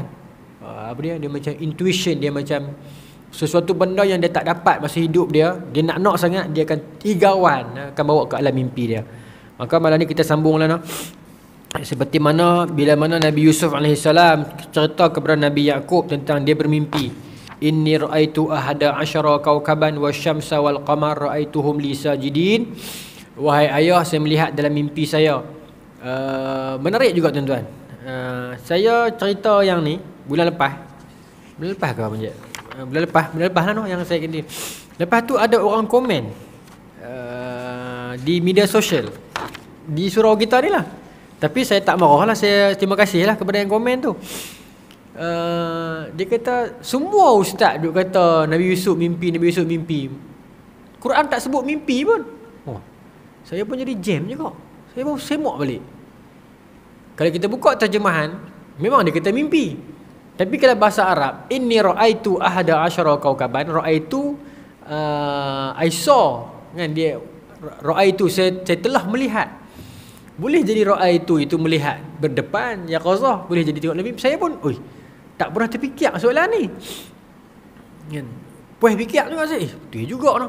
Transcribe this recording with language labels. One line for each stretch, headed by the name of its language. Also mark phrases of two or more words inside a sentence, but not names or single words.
Malay: Dia macam intuition, dia macam sesuatu benda yang dia tak dapat masa hidup dia nak sangat, dia akan tigauan, akan bawa ke alam mimpi dia. Maka malam ni kita sambunglah seperti mana bila mana Nabi Yusuf AS cerita kepada Nabi Yaqub tentang dia bermimpi.
Arabic: إني رأيت أحد عشر كوكبا والشمس والقمر رأيتهم لي ساجدين.
Malay: Wahai ayah, saya melihat dalam mimpi saya. Menarik juga tuan-tuan. Saya cerita yang ni bulan lepas ke apa je? Bulan lepas lah yang saya kena. Lepas tu ada orang komen di media sosial di surau kita ni lah. Tapi saya tak marah lah, saya terima kasih lah kepada yang komen tu. Dia kata semua ustaz duk kata Nabi Yusuf mimpi. Quran tak sebut mimpi pun. Saya pun jadi jam juga. Saya pun semak balik. Kalau kita buka terjemahan, memang dia kata mimpi. Tapi kalau bahasa Arab,
Arabic: إني رأيت أحد عشر كوكبا، رأيت
English: I saw,
Malay: kan, dia ra'aitu, saya telah melihat. Boleh jadi ra'aitu itu melihat berdepan, yaqazah, boleh jadi tengok mimpi. Saya pun tak pernah terfikir soalan ni. Kan? Puas fikir juga saya. Betul juga noh.